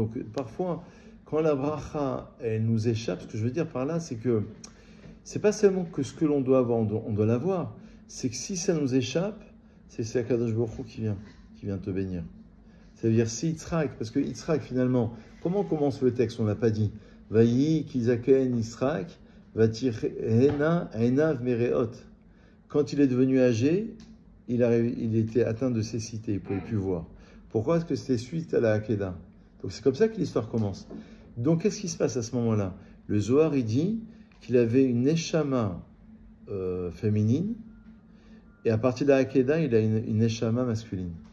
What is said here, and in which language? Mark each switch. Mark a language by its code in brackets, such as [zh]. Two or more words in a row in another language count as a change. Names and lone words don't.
[fr] Donc parfois, quand la bracha, elle nous échappe, ce que je veux dire par là, c'est que c'est pas seulement que ce que l'on doit avoir, on doit l'avoir. C'est que si ça nous échappe, c'est [he] הקדוש ברוך הוא [fr] qui vient te bénir. C'est-à-dire si Yitzhak, parce que Yitzhak finalement, comment commence le texte? On l'a pas dit. [he] ויהי כי זקן יצחק ותכהין עיניו מראות. [fr] Quand il est devenu âgé, il était atteint de cécité, il ne pouvait plus voir. Pourquoi? Parce que c'était suite à la Hakeda. Donc c'est comme ça que l'histoire commence. Donc qu'est-ce qui se passe à ce moment-là? Le Zohar, il dit qu'il avait une neshama féminine, et à partir de la Hakeda, il a une neshama masculine.